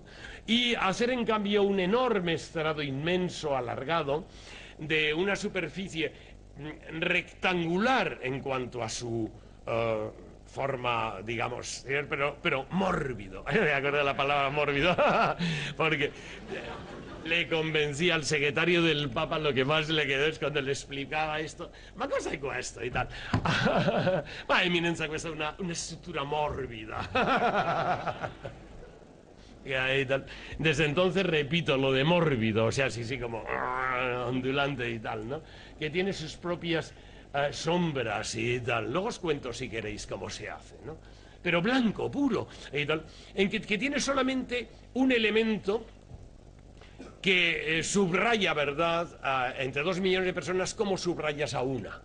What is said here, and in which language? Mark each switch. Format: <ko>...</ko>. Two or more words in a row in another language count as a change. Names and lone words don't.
<es>Y hacer, en cambio, un enorme estrado inmenso, alargado, de una superficie rectangular en cuanto a su forma, digamos, pero mórbido. Me acuerdo de la palabra mórbido, porque le convencí al secretario del Papa, lo que más le quedó es cuando le explicaba esto,</es> <it>ma cosa è questo</it> <es>y tal.</es> <it>Ma eminenza, questa è una struttura morbida.</it> <es>Y tal. Desde entonces repito lo de mórbido, o sea, sí, como ondulante y tal, ¿no? Que tiene sus propias sombras y tal. Luego os cuento, si queréis, cómo se hace, ¿no? Pero blanco, puro, y tal. En que tiene solamente un elemento que subraya, ¿verdad?, entre 2 millones de personas, ¿cómo subrayas a una?</es>